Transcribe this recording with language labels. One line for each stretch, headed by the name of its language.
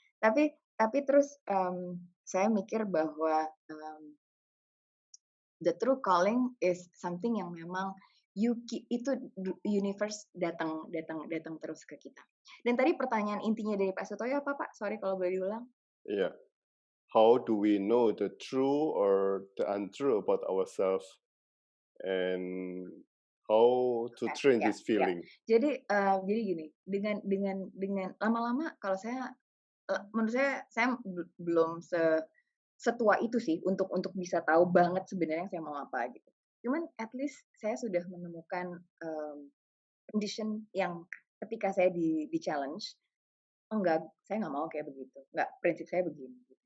Indonesian: Tapi terus, saya mikir bahwa, the true calling is something yang memang itu universe datang datang datang terus ke kita. Dan tadi pertanyaan intinya dari Pak Sutoyo apa, Pak? Sorry kalau boleh diulang. Iya.
English: How do we know the true or the untrue about ourselves and how to
Indonesian: Oke,
English: train
Indonesian: ya
English: this
Indonesian: ya.
English: feeling?
Indonesian: Jadi gini, dengan lama-lama kalau menurut saya belum setua itu sih untuk bisa tahu banget sebenarnya saya mau apa gitu. Cuman at least saya sudah menemukan, condition yang ketika saya di-challenge, "Oh enggak, saya nggak mau kayak begitu, nggak, prinsip saya begini." Gitu.